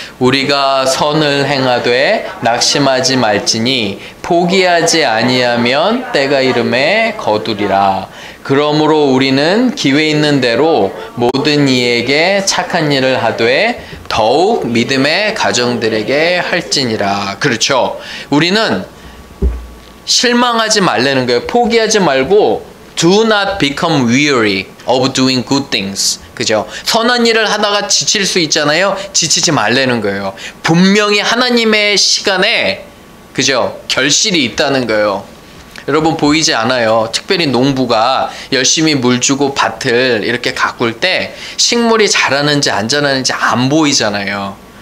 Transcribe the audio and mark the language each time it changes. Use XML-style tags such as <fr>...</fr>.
<ko>우리가 선을 행하되 낙심하지 말지니 포기하지 아니하면 때가 이름에 거두리라. 그러므로 우리는 기회 있는 대로 모든 이에게 착한 일을 하되 더욱 믿음의 가정들에게 할지니라. 그렇죠. 우리는 실망하지 말라는 거예요. 포기하지 말고</ko> <en>do not become weary of doing good things.</en> <ko>그죠? 선한 일을 하다가 지칠 수 있잖아요. 지치지 말라는 거예요. 분명히 하나님의 시간에 그죠? 결실이 있다는 거예요. 여러분 보이지 않아요. 특별히 농부가 열심히 물 주고 밭을 이렇게 가꿀 때 식물이 자라는지 안 자라는지 안 보이잖아요.</ko>